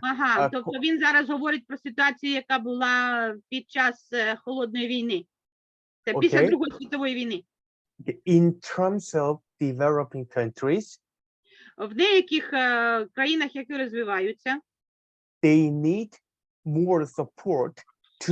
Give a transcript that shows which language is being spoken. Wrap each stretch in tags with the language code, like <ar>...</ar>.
<uk>Ага, тобто він зараз говорить про ситуацію, яка була під час Холодної війни. Це після Другої світової війни.</uk> <en>In terms of developing countries,</en> <uk>в деяких країнах, які розвиваються,</uk> <en>they need more support to</en>